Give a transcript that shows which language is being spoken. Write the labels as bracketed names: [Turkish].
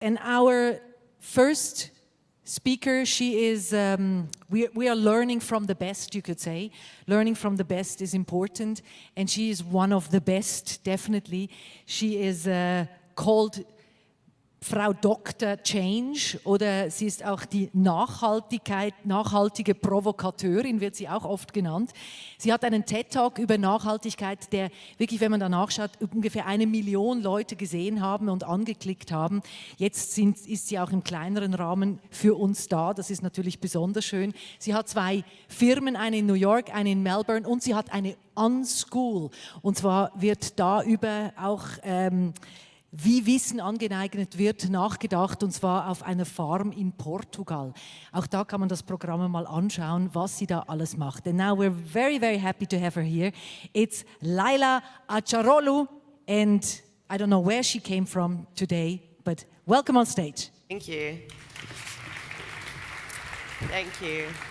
[English] And our first speaker, she is, we are learning from the best, you could say. Learning from the best is important, and she is one of the best, definitely. She is called Frau Dr. [German] Change, oder sie ist auch die nachhaltige Provokateurin, wird sie auch oft genannt. Sie hat einen TED-Talk über Nachhaltigkeit, der wirklich, wenn man danach schaut, ungefähr 1 Million Leute gesehen haben und angeklickt haben. Jetzt ist sie auch im kleineren Rahmen für uns da, das ist natürlich besonders schön. Sie hat 2 Firmen, eine in New York, eine in Melbourne, und sie hat eine UnSchool. Und zwar wird da über auch wie Wissen angeeignet wird, nachgedacht, und zwar auf einer Farm in Portugal. Auch da kann man das Programm mal anschauen, was sie da alles macht. [English] And now we're very, very happy to have her here. It's Leyla Acaroglu, and I don't know where she came from today, but welcome on stage. Thank you. Thank you.